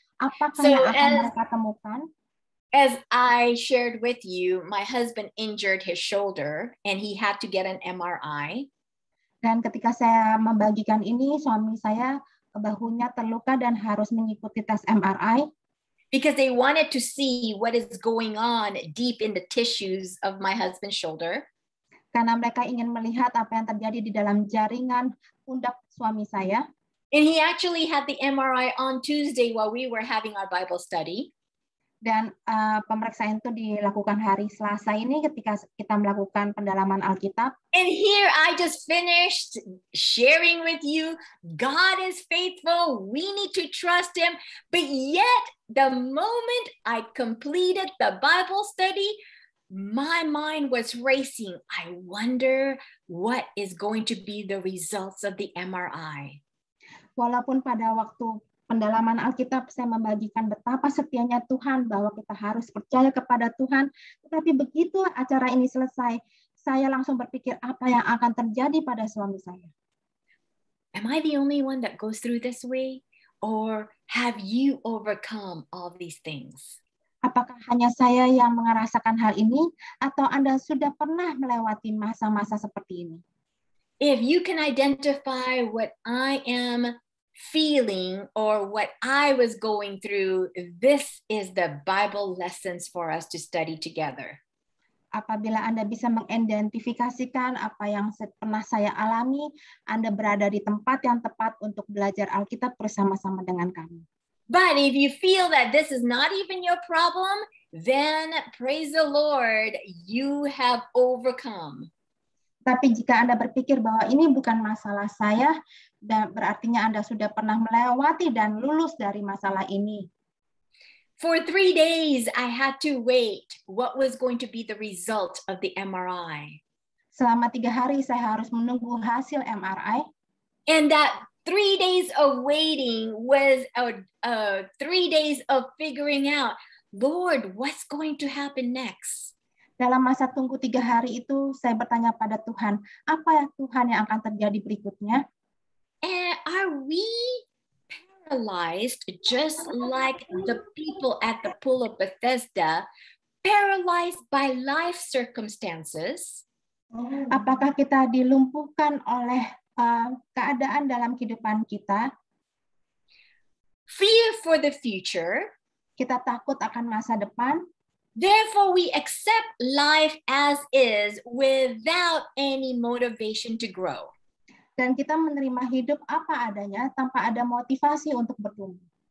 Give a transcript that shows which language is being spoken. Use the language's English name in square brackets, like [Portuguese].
[Indonesian] Apakah yang akan mereka temukan? [English] As I shared with you, my husband injured his shoulder and he had to get an MRI. [Indonesian] Dan ketika saya membagikan ini, suami saya bahunya terluka dan harus mengikuti tes MRI. [English] Because they wanted to see what is going on deep in the tissues of my husband's shoulder. [Indonesian] Karena mereka ingin melihat apa yang terjadi di dalam jaringan pundak suami saya. [English] And he actually had the MRI on Tuesday while we were having our Bible study. [Indonesian] Dan pemeriksaan itu dilakukan hari Selasa ini ketika kita melakukan pendalaman Alkitab. [English] And here I just finished sharing with you, God is faithful, we need to trust him. But yet, the moment I completed the Bible study, my mind was racing. I wonder what is going to be the results of the MRI. [Indonesian] Walaupun pada waktu pendalaman Alkitab saya membagikan betapa setianya Tuhan, bahwa kita harus percaya kepada Tuhan, tetapi begitu acara ini selesai, saya langsung berpikir apa yang akan terjadi pada suami saya. [English] Am I the only one that goes through this way? Or have you overcome all these things? [Indonesian] Apakah hanya saya yang merasakan hal ini, atau Anda sudah pernah melewati masa-masa seperti ini? [English] If you can identify what I am feeling or what I was going through, this is the Bible lessons for us to study together. [Indonesian] Apabila Anda bisa mengidentifikasikan apa yang pernah saya alami, Anda berada di tempat yang tepat untuk belajar Alkitab bersama-sama dengan kami. [English] But if you feel that this is not even your problem, then praise the Lord, you have overcome. [Indonesian] Tapi jika Anda berpikir bahwa ini bukan masalah saya, dan berartinya Anda sudah pernah melewati dan lulus dari masalah ini. [English] For 3 days, I had to wait what was going to be the result of the MRI. [Indonesian] Selama 3 hari saya harus menunggu hasil MRI. [English] And that 3 days of waiting was 3 days of figuring out, Lord, what's going to happen next? [Indonesian] Dalam masa tunggu 3 hari itu, saya bertanya pada Tuhan, apa ya Tuhan yang akan terjadi berikutnya? [English] And are we paralyzed just like the people at the pool of Bethesda, paralyzed by life circumstances? [Indonesian] Apakah kita dilumpuhkan oleh keadaan dalam kehidupan kita? [English] Fear for the future. [Indonesian] Kita takut akan masa depan. [English] Therefore, we accept life as is without any motivation to grow. [Indonesian] Dan kita menerima hidup apa adanya tanpa ada motivasi untuk bertumbuh.